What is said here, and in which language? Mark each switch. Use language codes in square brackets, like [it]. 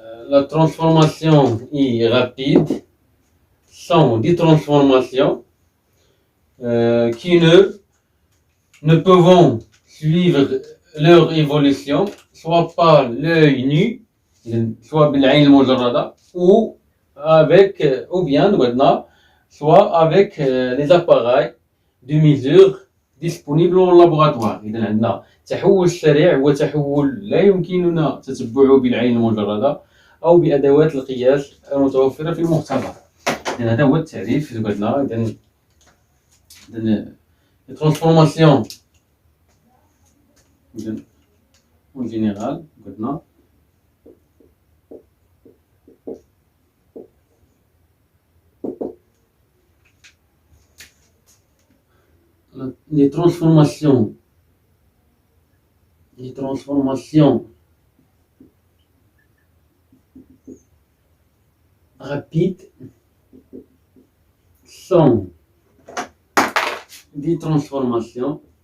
[fr] la transformation est rapide, sont des transformations qui ne peuvent suivre leur évolution soit par l'œil nu, soit [ar] بالعين المجردة [fr] ou bien soit avec les appareils de mesure disponibles au laboratoire. [ar] إذا عندنا التحول السريع هو تحول لا يمكننا تتبعه بالعين المجردة أو بأدوات القياس المتوفرة في المختبر. إذا هذا هو التعريف. قلنا إذا الترانسفورماسيون [fr] en général [ar] قلنا [fr] les transformations rapides sont des transformations